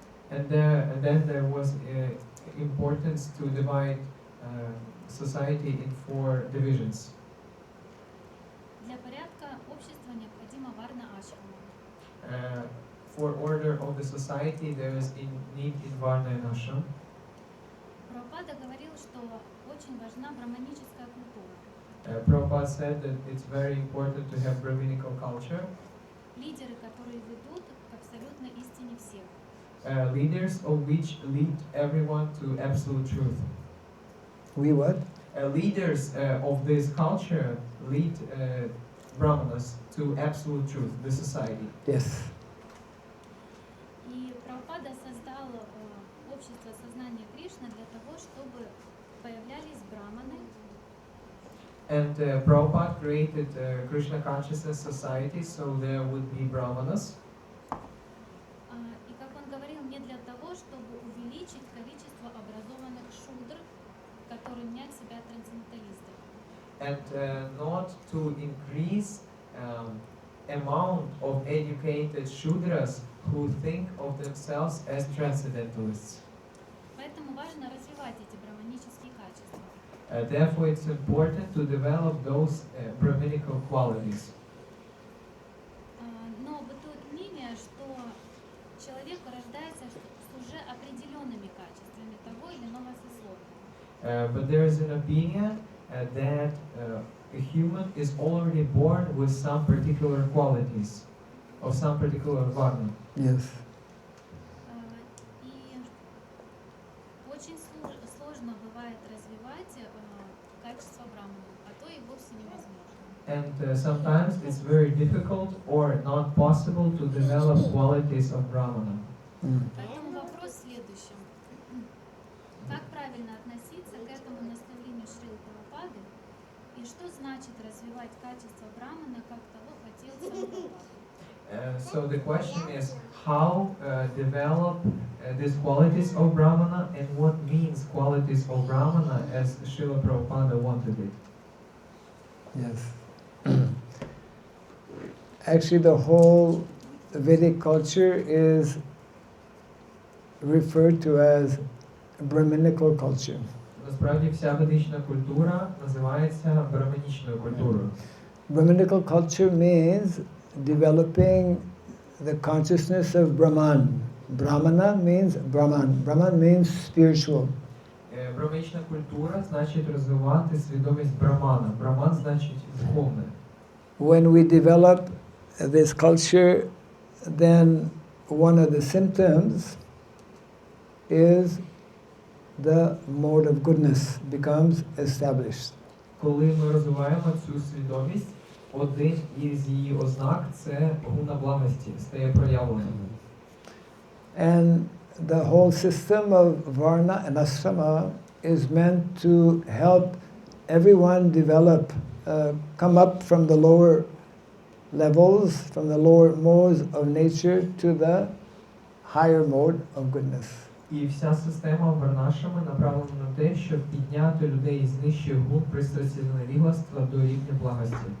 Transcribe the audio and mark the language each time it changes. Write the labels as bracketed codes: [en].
[en] And then there was importance to divide society in 4 divisions. [ru] Для порядка общества необходима варна ашрама. [en] For order of the society, there is need in Varna and Ashram. [ru] Прабхупада говорил, что очень важна браманическая культура. [en] Prabhupada said that it's very important to have Brahminical culture. [ru] Лидеры, которые ведут к абсолютной истине всех. [en] Leaders of which lead everyone to absolute truth. We what? Leaders of this culture lead Brahmanas to absolute truth, the society. Yes. [ru] И Прабхупада создал общество сознания Кришны для того, чтобы появлялись браманы, [en] And Prabhupada created Krishna Consciousness Society, so there would be Brahmanas. [ru] и, как он говорил, не для того, чтобы увеличить количество образованных шудр, которые мнят себя трансценденталистами. [en] And not to increase amount of educated Shudras who think of themselves as transcendentalists. [ru] Поэтому важно развивать эти браманические качества. [en] Therefore, it's important to develop those Brahminical qualities. [ru] Но бытует мнение, что человек рождается с уже определенными качествами того или иного сословия. [en] But there is an opinion that a human is already born with some particular qualities of some particular varna. Yes. [ru] И очень сложно бывает развивать качество брамана, а то и вовсе невозможно. [en] And sometimes it's very difficult or not possible to develop qualities of Brahmana. [ru] Поэтому вопрос в следующем. Как правильно относиться к этому наставлению Шрилы Прабхупады и что значит развивать качество брамана, как того хотел сам Прабхупада? [en] So the question is how develop these qualities of Brahmana and what means qualities of Brahmana as Srila Prabhupada wanted it. Yes. Actually, the whole Vedic culture is referred to as Brahminical culture. [uk] Насправді вся ведична культура називається браманічною культурою. [en] Brahminical culture means developing the consciousness of Brahman. Brahmana means Brahman. Brahman means spiritual. [uk] Браманічна культура значить розвивати свідомість Брамана. Браман значить духовне. [en] When we develop this culture, then one of the symptoms is the mode of goodness becomes established. [uk] Коли ми розвиваємо цю свідомість, один із її ознак – це гуна благості, стає проявленим. [en] And the whole system of Varna and Ashrama is meant to help everyone develop, come up from the lower levels, from the lower modes of nature to the higher mode of goodness. [uk] І вся система варнашами направлена на те, щоб підняти людей з нижчих гун пристрасті до невігластва до рівня благості.